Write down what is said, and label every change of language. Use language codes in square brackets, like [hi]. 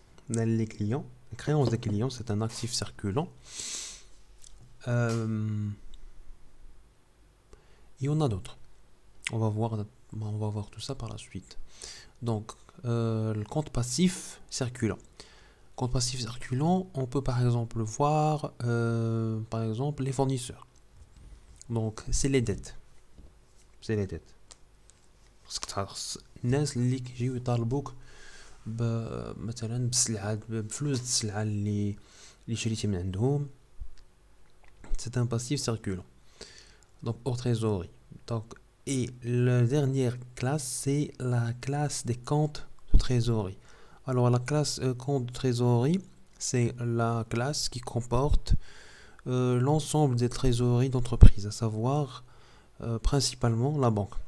[fr] Les créances des clients, c'est un actif circulant. Et on a d'autres. On va voir tout ça par la suite. Donc, le compte passif circulant. Compte passif circulant, on peut par exemple voir par exemple les fournisseurs. Donc, c'est les dettes. C'est les dettes. Parce que [ar] الناس اللي كيجيو يطالبوك مثلا بفلوس السلعة اللي شريتي من عندهم. [fr] C'est un passif circulant. Donc, hors trésorerie. Donc, et la dernière classe, c'est la classe des comptes de trésorerie. Alors, la classe compte de trésorerie, c'est la classe qui comporte l'ensemble des trésoreries d'entreprise, à savoir principalement la banque.